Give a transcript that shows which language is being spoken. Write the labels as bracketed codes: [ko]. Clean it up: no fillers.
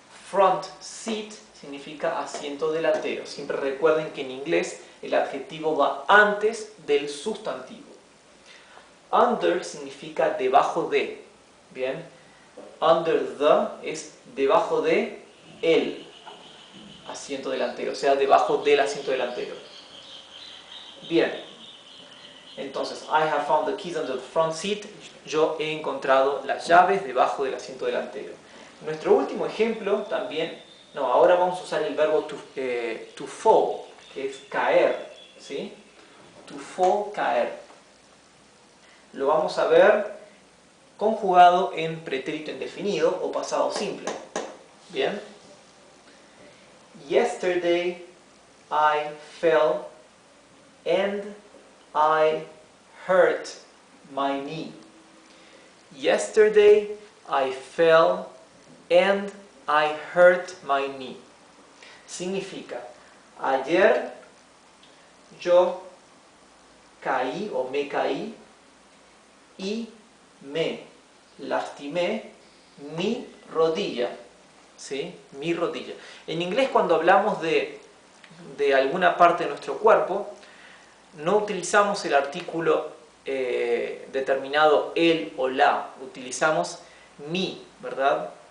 [es] Front seat significa asiento delantero. Siempre recuerden que en inglés el adjetivo va antes del sustantivo. Under significa debajo de. Bien. Under the es debajo de el asiento delantero, o sea, debajo del asiento delantero. Bien. Entonces, [en] I have found the keys under the front seat. [es] Yo he encontrado las llaves debajo del asiento delantero. Nuestro último ejemplo también, ahora vamos a usar el verbo to fall, que es caer, ¿sí? To fall, caer. Lo vamos a ver conjugado en pretérito indefinido o pasado simple. Bien. [en] Yesterday I fell and I hurt my knee. Yesterday I fell and I hurt my knee. [es] Significa, Ayer yo caí o me caí y me lastimé mi rodilla. ¿Sí? Mi rodilla. En inglés, cuando hablamos de alguna parte de nuestro cuerpo, no utilizamos el artículo determinado el o la, utilizamos mi, ¿verdad?